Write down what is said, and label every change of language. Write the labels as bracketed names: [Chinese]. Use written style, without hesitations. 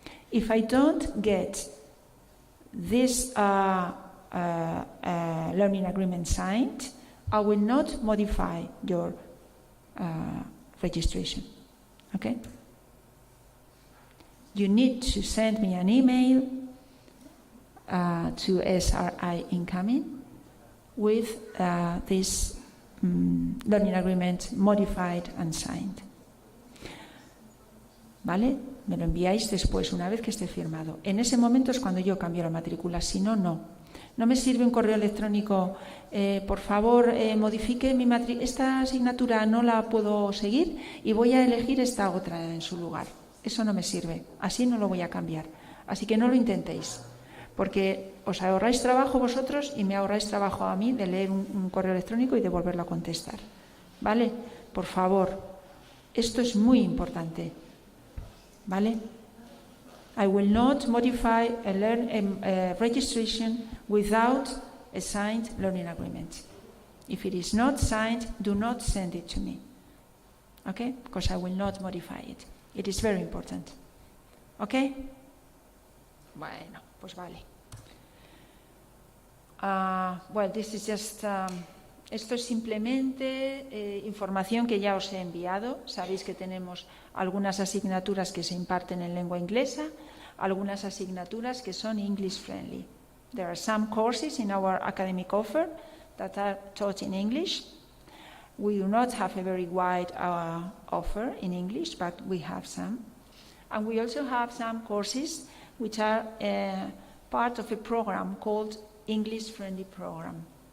[English] If I don't get this learning agreement signed, I will not modify your registration. Okay? You need to send me an email to SRI Incoming with this learning agreement modified and signed. [Spanish] ¿Vale? Me lo enviáis después, una vez que esté firmado. En ese momento es cuando yo cambio la matrícula, si no, no. No me sirve un correo electrónico, por favor, modifique mi matrícula, esta asignatura no la puedo seguir y voy a elegir esta otra en su lugar. Eso no me sirve, así no lo voy a cambiar. Así que no lo intentéis, porque os ahorráis trabajo vosotros y me ahorráis trabajo a mí de leer un correo electrónico y de volverlo a contestar. ¿Vale? Por favor, esto es muy importante. ¿Vale? [English] I will not modify a registration without a signed learning agreement. If it is not signed, do not send it to me. Okay? Because I will not modify it. It is very important. Okay? [Spanish] Bueno, pues vale. [English] Well, this is just... [Spanish] esto es simplemente información que ya os he enviado. Sabéis que tenemos algunas asignaturas que se imparten en lengua inglesa, algunas asignaturas que son English friendly. [English] There are some courses in our academic offer that are taught in English. We do not have a very wide offer in English, but we have some. And we also have some courses which are part of a program called English Friendly Program.